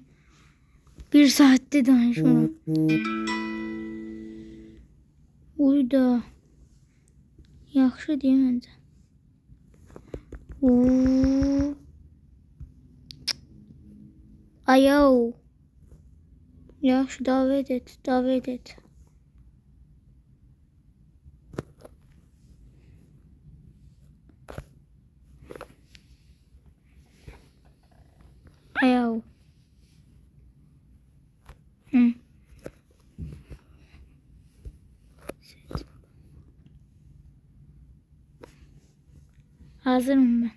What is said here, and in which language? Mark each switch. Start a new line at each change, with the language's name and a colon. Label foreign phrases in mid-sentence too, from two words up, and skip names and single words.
Azerbaijani: 1 saatdə danışmıram. Uy da. Yaxşı deyim məncə. Uuu. Ayav. Yaxşı,
Turkish: davet et, davet et. Ayav. Hı. Hazırım ben.